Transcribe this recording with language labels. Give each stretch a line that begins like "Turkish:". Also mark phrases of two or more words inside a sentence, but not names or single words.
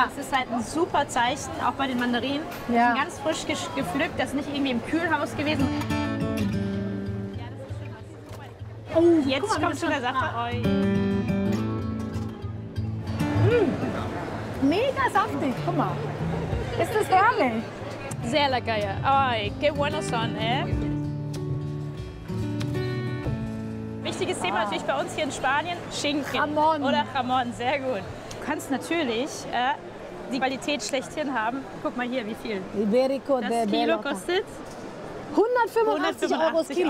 German: Das ist halt ein super Zeichen, auch bei den Mandarinen. Die sind ganz frisch gepflückt, das ist nicht irgendwie im Kühlhaus gewesen. Oh, jetzt kommt schon der Sache. Mega saftig, guck mal. Ist das herrlich? Sehr lecker, ja.
Spanish: Ay, qué buenos son,
German: Wichtiges Thema natürlich bei uns hier in Spanien, Schinken Jamón. Oder Jamón, sehr gut. Du kannst natürlich die Qualität schlechthin haben. Guck mal hier, wie viel. Iberico Das de Kilo Bellota. kostet 185 Euro das Kilo.